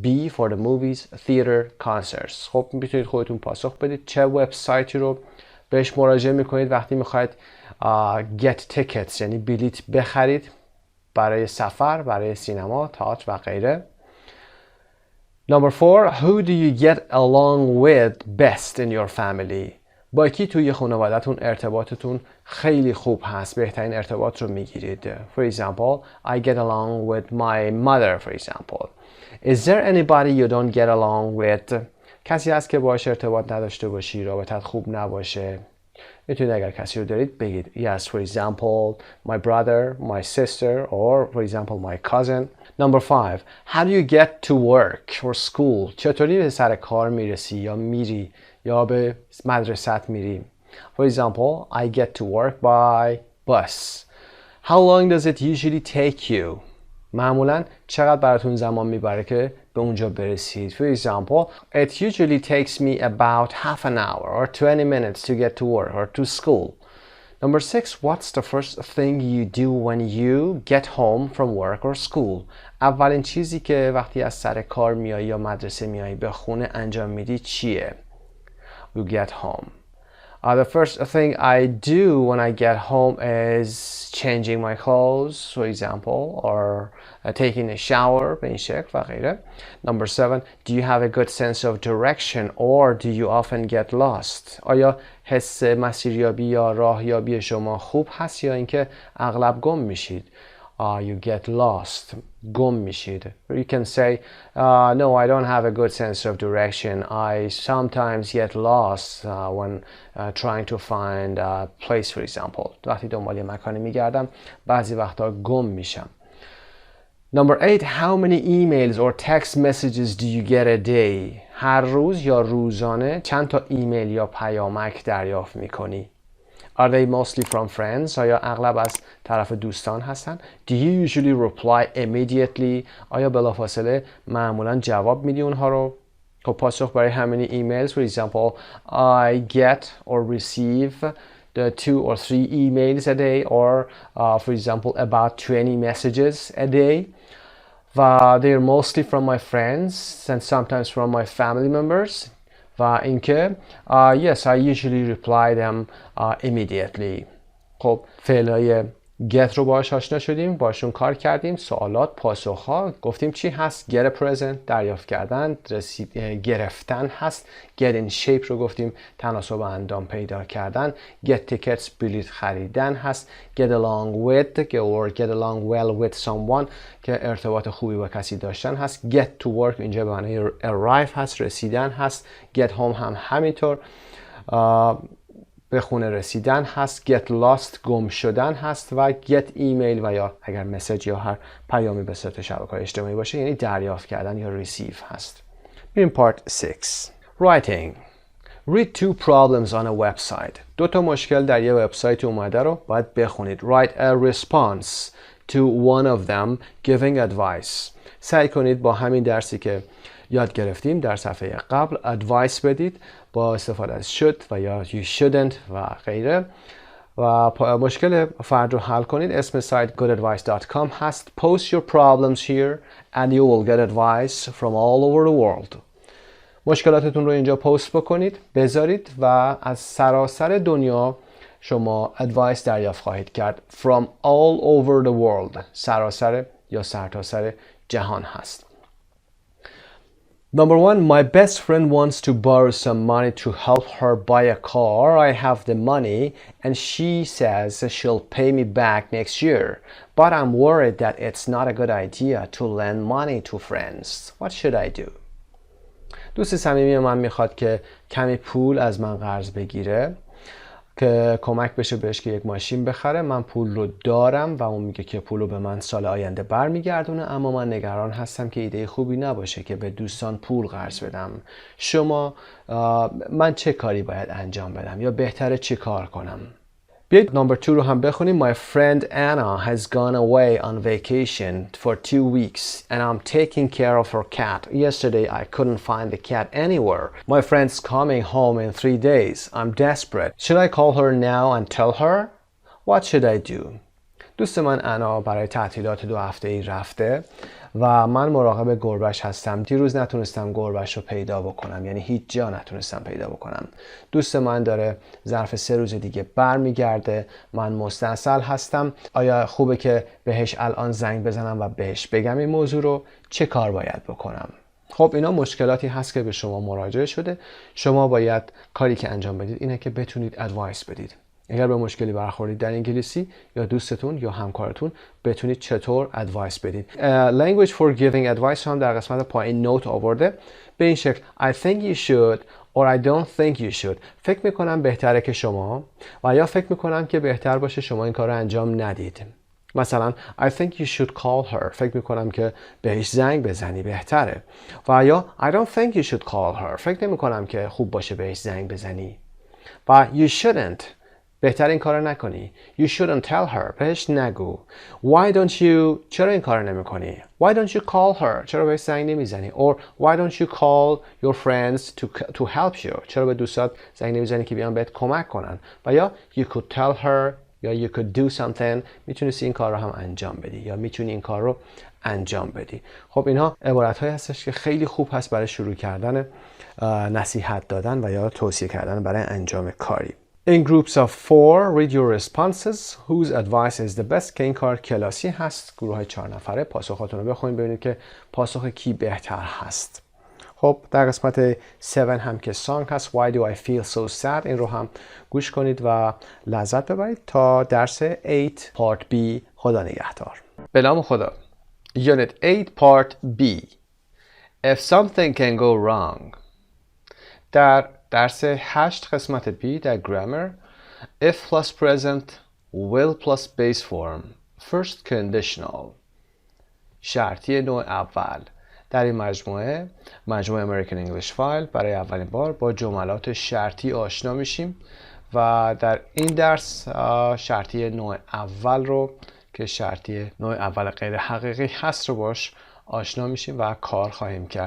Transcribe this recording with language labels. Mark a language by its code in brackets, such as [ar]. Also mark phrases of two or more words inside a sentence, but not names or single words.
[en] For the movies, theater, concerts. [fa] خب میتونید خودتون پاسخ بدید چه وبسایتی رو بهش مراجعه میکنید وقتی میخواید [en] get tickets [fa] یعنی بلیط بخرید برای سفر، برای سینما، تئاتر و غیره. [en] Number 4. Who do you get along with best in your family? [fa] با کی توی خانواده‌تون ارتباطتون خیلی خوب هست، بهترین ارتباط رو میگیرید. [en] For example, I get along with my mother, for example. Is there anybody you don't get along with? [fa] کسی هست که باهاش ارتباط نداشته باشی، رابطت خوب نباشه؟ میتونید اگر کسی رو دارید بگید. [en] Yes, for example, my brother, my sister, or for example, my cousin. Number 5. How do you get to work or school? [fa] چطوری به سر کار میرسی یا میری یا به مدرسه میری؟ [en] For example, I get to work by bus. How long does it usually take you? [fa] معمولاً چقدر براتون زمان میبره که به اونجا برسید؟ [en] For example, it usually takes me about half an hour or 20 minutes to get to work or to school. Number 6, what's the first thing you do when you get home from work or school? [fa] اولین چیزی که وقتی از سر کار میایی یا مدرسه میایی به خونه انجام میدی چیه؟ [en] You get home. The first thing I do when I get home is changing my clothes, for example, or taking a shower, [fa] به این شکل و غیره. [en] Number 7, do you have a good sense of direction or do you often get lost? [fa] آیا حس مسیریابی یا راهیابی شما خوب هست یا اینکه اغلب گم میشید؟ [en] You get lost. [fa] گم میشید. [en] You can say, no, I don't have a good sense of direction. I sometimes get lost when trying to find a place, for example. [fa] وقتی دنبال مکانی میگردم بعضی وقتا گم میشم. [en] Number 8, how many emails or text messages do you get a day? [fa] هر روز یا روزانه چند تا ایمیل یا پیامک دریافت میکنی؟ [en] Are they mostly from friends? [fa] آیا اغلب از طرف دوستان هستن؟ [en] Do you usually reply immediately? [fa] آیا بلافاصله معمولا جواب میدی اونها رو؟ خب پاسخ برای همین [en] emails, for example, I get or receive the 2 or 3 emails a day or for example about 20 messages a day. They're mostly from my friends and sometimes from my family members. [fa] و اینکه [en] yes, I usually reply them immediately. [fa] خب فعلای get رو باهاش آشنا شدیم، باشون کار کردیم، سوالات، پاسخها، گفتیم چی هست؟ [en] get a present، [fa] دریافت کردن، گرفتن هست. [en] get in shape [fa] رو گفتیم، تناسب اندام پیدا کردن. [en] get tickets، [fa] بلیط خریدن هست. [en] get along with or get along well with someone [fa] که ارتباط خوبی با کسی داشتن هست. [en] get to work [fa] اینجا به معنی arrive هست، رسیدن هست. [en] get home [fa] هم همینطور به خونه رسیدن هست. [en] get lost [fa] گم شدن هست و [en] get email [fa] و یا اگر مسیج یا هر پیامی به صورت شبکه‌های اجتماعی باشه یعنی دریافت کردن یا receive هست. میریم [en] part 6. writing. read 2 problems on a website. [fa] 2 تا مشکل در یه وبسایت اومده رو باید بخونید. [en] write a response to one of them giving advice. [fa] سعی کنید با همین درسی که یاد گرفتیم در صفحه قبل advice بدید با استفاده از should و یا [en] you shouldn't [fa] و غیره و مشکل فرد رو حل کنید. اسم سایت goodadvice.com هست. [en] Post your problems here and you will get advice from all over the world. [fa] مشکلاتتون رو اینجا پست بکنید، بذارید و از سراسر دنیا شما advice دریافت خواهید کرد. [en] From all over the world. [fa] سراسر یا سرتاسر جهان هست. [en] Number 1, my best friend wants to borrow some money to help her buy a car. I have the money and she says she'll pay me back next year. But I'm worried that it's not a good idea to lend money to friends. What should I do? [fa] دوست صمیمی من میخواد که کمی پول از من قرض بگیره که کمک بشه بهش که یک ماشین بخره. من پول رو دارم و اون میگه که پول رو به من سال آینده برمیگردونه، اما من نگران هستم که ایده خوبی نباشه که به دوستان پول قرض بدم. من چه کاری باید انجام بدم یا بهتره چه کار کنم؟ بیایید نمبر 2 رو هم بخونیم. [en] My friend Anna has gone away on vacation for 2 weeks and I'm taking care of her cat. Yesterday I couldn't find the cat anywhere. My friend's coming home in 3 days. I'm desperate. Should I call her now and tell her? What should I do? [fa] دوست من انا برای تعطیلات 2 هفته‌ای رفته و من مراقب گربه‌اش هستم. دیروز نتونستم گربه‌اش رو پیدا بکنم، یعنی هیچ جا نتونستم پیدا بکنم. دوست من داره ظرف 3 روز دیگه برمیگرده. من مستعسل هستم. آیا خوبه که بهش الان زنگ بزنم و بهش بگم این موضوع رو؟ چه کار باید بکنم؟ خب اینا مشکلاتی هست که به شما مراجعه شده. شما باید کاری که انجام بدید اینه که بتونید ادوایس بدید. اگر به مشکلی برخوردید در انگلیسی یا دوستتون یا همکارتون بتونید چطور ادوایس بدید. [en] language for giving advice [fa] هم در قسمت پایین نوت آورده به این شکل [en] I think you should or I don't think you should. [fa] فکر میکنم بهتره که شما و یا فکر میکنم که بهتر باشه شما این کار رو انجام ندید. مثلا [en] I think you should call her. [fa] فکر میکنم که بهش زنگ بزنی بهتره. و یا [en] I don't think you should call her. [fa] فکر نمیکنم که خوب باشه بهش زنگ بزنی. [en] و you shouldn't. [fa] بهتر این کار نکنی. [en] You shouldn't tell her. [fa] بهش نگو. [en] Why don't you. [fa] چرا این کار نمی کنی؟ [en] Why don't you call her. [fa] چرا بهش زنگ نمیزنی؟ [en] Or why don't you call your friends to help you. [fa] چرا به دوستات زنگ نمیزنی که بیان بهت کمک کنن؟ و یا [en] you could tell her یا you could do something. [fa] میتونستی این کار رو هم انجام بدی یا میتونی این کار رو انجام بدی. خب اینها عبارت های هستش که خیلی خوب هست برای شروع کردن نصیحت دادن و یا توصیه کردن برای انجام کاری. [en] In groups of 4 read your responses whose advice is the best [fa] که این کار کلاسی هست. گروه های 4 نفره پاسخاتون رو بخونید ببینید که پاسخ کی بهتر هست. خب در قسمت 7 هم که سانگ هست [en] Why do I feel so sad [fa] این رو هم گوش کنید و لذت ببرید تا درس 8 [en] Part B. [fa] خدا نگهدار. به نام خدا. [en] Unit 8 Part B. If something can go wrong. [fa] در درس 8 قسمت B در گرامر [en] if plus present will plus base form first conditional [fa] شرطی نوع اول. در این مجموعه امریکن انگلیش فایل برای اولین بار با جملات شرطی آشنا میشیم و در این درس شرطی نوع اول رو که شرطی نوع اول غیر حقیقی هست رو باش آشنا میشیم و کار خواهیم کرد.